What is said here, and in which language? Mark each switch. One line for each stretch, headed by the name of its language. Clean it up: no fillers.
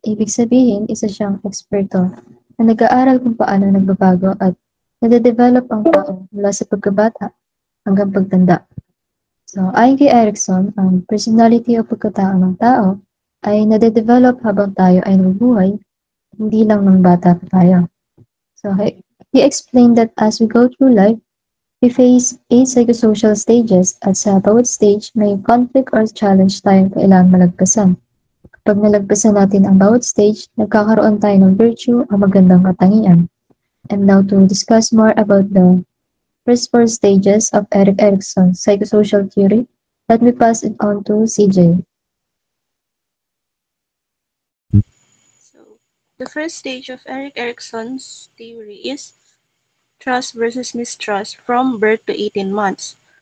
Filipino: Ibig sabihin, isa siyang eksperto na nag-aaral kung paano nagbabago at nade-develop ang tao mula sa pagkabata hanggang pagtanda. So, ayon kay Erikson, ang personality o pagkatao ng tao ay nade-develop habang tayo ay nabubuhay, hindi lang ng bata pa tayo.
English: So, he explained that as we go through life, we face 8 psychosocial stages
Filipino: at sa bawat stage may conflict or challenge tayong kailangang malagpasan. Kapag nalagpasan natin ang bawat stage, nagkakaroon tayo ng virtue o magandang katangian.
English: And now to discuss more about the first 4 stages of Erik Erikson's psychosocial theory, let me pass it on to CJ. The first stage of Erik Erikson's theory is trust versus mistrust from birth to 18 months.